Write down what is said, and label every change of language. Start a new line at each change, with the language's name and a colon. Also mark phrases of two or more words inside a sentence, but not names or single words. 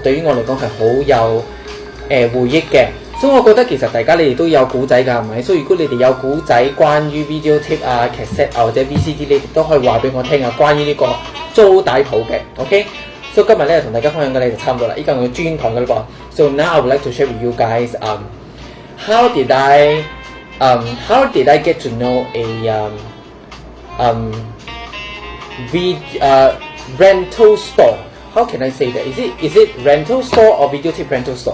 Cantonese: 對於我嚟講係好有回憶嘅，所以我覺得其實大家你哋都有古仔㗎，係咪？所以如果你哋有古仔關於
English: video tape cassette
Cantonese: 或者 VCD， 你哋都可以話俾我聽關於呢個租帶鋪嘅 OK。So 今日咧同大家分享嘅咧就差唔多啦，依家我嘅專堂嘅嘞噃。
English: So now I would like to share with you guys how did I get to know a rental store? How can I say that? Is it rental store or videotape rental store?